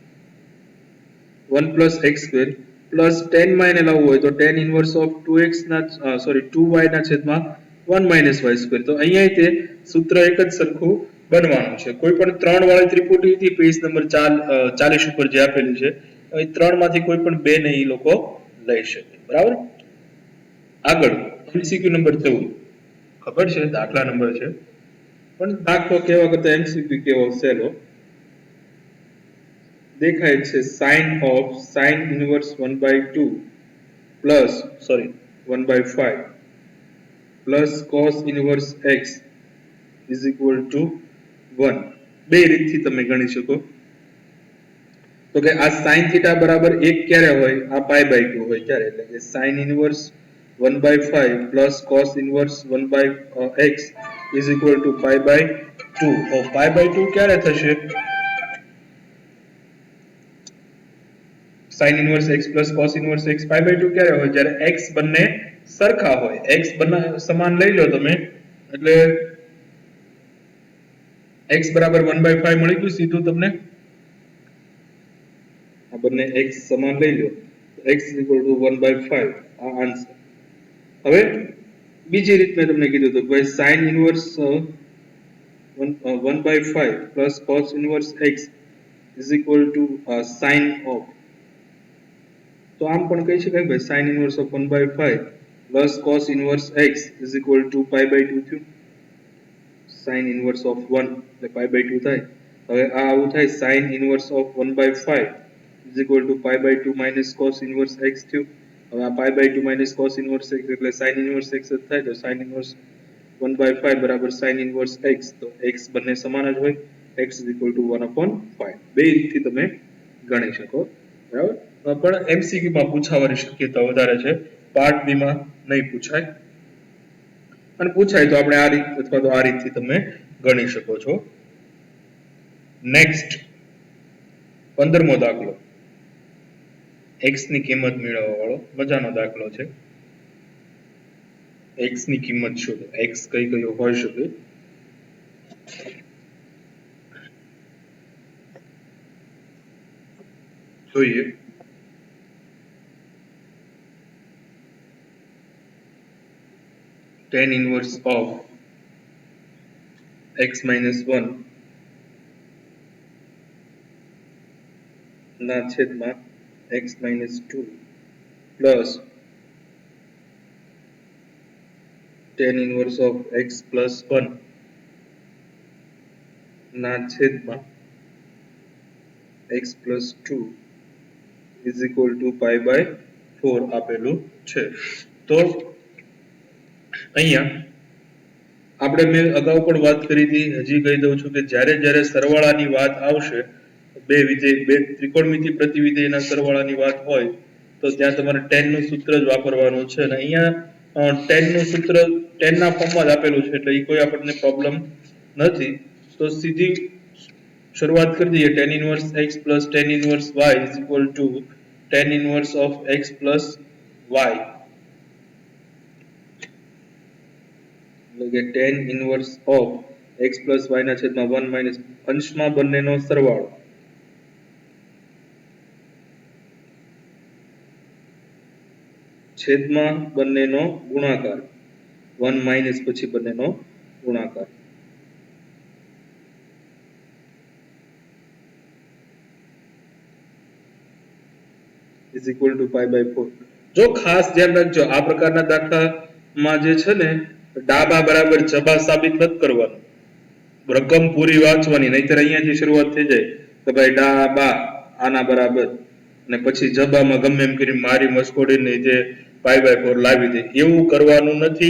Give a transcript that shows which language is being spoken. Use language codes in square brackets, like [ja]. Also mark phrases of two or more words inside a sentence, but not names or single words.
[en] 1 plus x square plus tan [gu] માં એને લાવવું હોય તો [en] tan inverse of 2x [gu] ના 2y ના છેદમાં [en] 1 minus y square [gu] તો અહીંયા તે સૂત્ર એક જ સરખું બનવાનું છે કોઈ પણ ત્રણ વાળી ત્રિપુટી હતી પેજ નંબર 40 ઉપર જે આપેલું છે એ ત્રણ માંથી કોઈ પણ બે ને એ લોકો લઈ શકે બરાબર આગળ MCQ નંબર 14 ખબર છે દાખલા નંબર છે પણ દાખલો કેવા કરતા MCQ કેવો સહેલો દેખાય છે [en] sin of sin inverse 1 by 2 plus 1 by 5 plus cos inverse x is equal to 1 [gu] બે રીતથી તમે ગણી શકો તો કે આ [en] sin theta [gu] બરાબર 1 ક્યારે હોય આ [en] pi by 2 [gu] હોય ત્યારે એટલે કે [en] sin inverse 1 by 5 plus cos inverse 1 by x is equal to pi by 2 તો pi by 2 [gu] ક્યારે થશે [en] sin inverse x plus cos inverse x pi by 2 [gu] ક્યારે હોય જ્યારે x બંને સરખા હોય x બંને સમાન લઈ લો તમે એટલે [en] x બરાબર 1 by 5 [gu] મળી ગયું સીધું તમને આ બંને x સમાન લઈ લો [en] x is equal to 1 by 5 [gu] આ આન્સર હવે બીજી રીત મેં તમને કીધું તો ભાઈ [en] sin inverse 1 by 5 plus cos inverse x is equal to sin of [gu] તો આમ પણ કહી શકાય ભાઈ [en] sin inverse of 1 by 5 plus cos inverse x is equal to pi by 2 થયું sin inverse of 1 એટલે pi by 2 [gu] થાય હવે આ આવું થાય [en] sin inverse of 1 by 5 is equal to pi by 2 minus cos inverse x [gu] થયું હવે આ [en] pi by 2 minus cos inverse x એટલે sin inverse x [gu] જ થાય તો [en] sin inverse 1 by 5 બરાબર sin inverse x તો x [gu] બંને સમાન જ હોય [en] x is equal to 1 upon [gu] 5 બે રીતથી તમે ગણી શકો બરાબર પણ MCQ માં પૂછાવાની શક્યતા વધારે છે [en] part B [gu] માં નહીં પૂછાય અને પૂછાય તો આપણે આ રીત અથવા તો આ રીતથી તમે ગણી શકો છો નેક્સ્ટ 15મો દાખલો x ની કિંમત મેળવવા વાળો મજાનો દાખલો છે x ની કિંમત શોધો x કઈ કઈ હોઈ શકે [en] જોઈએ tan inverse of x minus 1 [gu] ના છેદમાં [en] x minus 2 plus tan inverse of x plus 1 [gu] ના છેદમાં [en] x plus 2 is equal to pi by 4 [gu] આપેલું છે. તો અહીંયા આપણે મેં અગાઉ પણ વાત કરી હતી, હજી કહી દઉં છું કે જ્યારે સરવાળાની વાત આવશે, બે ત્રિકોણમિતિ પ્રતિવિધેયના સરવાળાની વાત હોય તો ત્યાં તમારે tan નું સૂત્ર જ વાપરવાનું છે અને અહીંયા tan નું સૂત્ર tan ના ફોર્મમાં જ આપેલું છે એટલે એ કોઈ આપણને પ્રોબ્લેમ નથી. તો સીધી શરૂઆત કરી દઈએ. [en] tan inverse x plus tan inverse y is equal to tan inverse of x plus y. [gu] એટલે કે [en] tan inverse of x plus y [gu] ના છેદમાં [en] 1 minus [gu] અંશમાં બંનેનો સરવાળો છેદમાં બંનેનો ગુણાકાર [en] 1 minus [gu] પછી બંનેનો ગુણાકાર [en] is equal to pi by 4. [gu] જો ખાસ ધ્યાન રાખજો, આ પ્રકારના દાખલામાં જે છે ને ડાબા બરાબર જબા સાબિત નથી કરવાનું, રકમ પૂરી વાંચવાની, નહીતર અહીંયાથી શરૂઆત થઈ જાય કે ભાઈ ડાબા આના બરાબર અને પછી જબામાં ગમે એમ કરી મારી મસ્કોડીને જે [en] pi by 4 [gu] લાવી દે, એવું કરવાનું નથી.